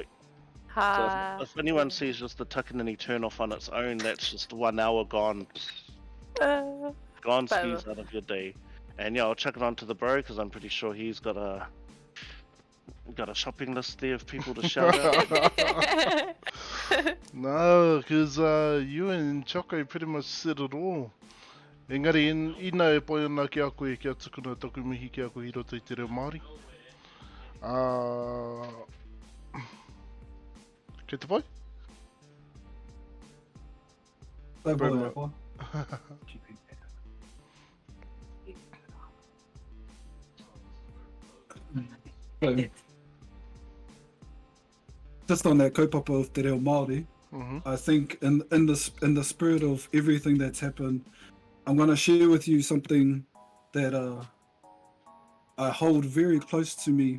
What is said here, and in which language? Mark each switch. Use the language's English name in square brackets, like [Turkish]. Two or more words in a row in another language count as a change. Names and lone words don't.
[English] So if anyone sees just the Tuckanini turn off on its own, that's just 1 hour gone skis out of your day. And yeah, I'll chuck it on to the bro because I'm pretty sure he's got a shopping list there of people to shout out. No, because you and Choco pretty much said it all. [Māori] Engari, ina e pai ana ki a koe kia tukuna taku mihi ki a koe hiro te reo Māori. Kei te pai? [English] Don't Bro, bother mate. that one. Just on that kaupapa of [Māori] te reo Māori, [English] I think in the spirit of everything that's happened, I'm going to share with you something that I hold very close to me.